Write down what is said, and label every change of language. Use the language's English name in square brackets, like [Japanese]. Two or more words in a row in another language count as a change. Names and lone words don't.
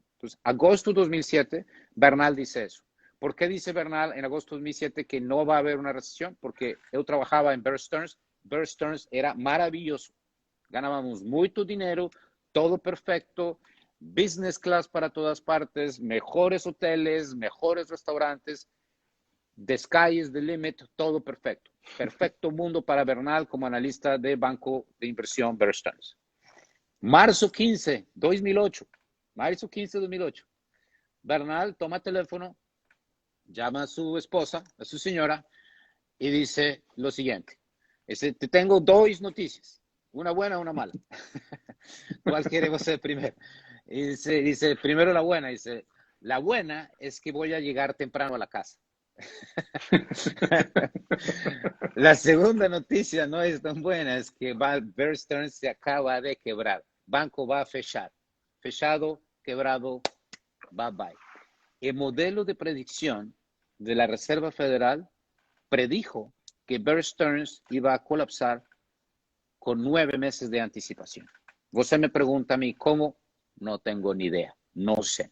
[Spanish] Entonces, agosto 2007, Bernal dice eso. ¿Por qué dice Bernal en agosto 2007 que no va a haber una recesión? Porque yo trabajaba en Bear Stearns. Bear Stearns era maravilloso. Ganábamos mucho dinero, todo perfecto, [English] business class [Spanish] para todas partes, mejores hoteles, mejores restaurantes, [English] the sky is the limit, [Spanish] todo perfecto. Perfecto mundo para Bernal como analista de banco de inversión Bear Stearns. Marzo 15, 2008. Marzo 15, 2008. Bernal toma teléfono, llama a su esposa, a su señora, y dice lo siguiente. Te tengo 2 noticias, una buena y una mala. ¿Cuál quiere usted primero? Y dice, primero la buena. Dice, la buena es que voy a llegar temprano a la casa. La segunda noticia no es tan buena, es que Bear Stearns se acaba de quebrar. Banco va a fechar. Fechado, quebrado, [English] bye bye. [Spanish] El modelo de predicción de la Reserva Federal predijo que Bear Stearns iba a colapsar con 9 meses de anticipación. Usted me pregunta a mí, ¿cómo? No tengo ni idea, no sé.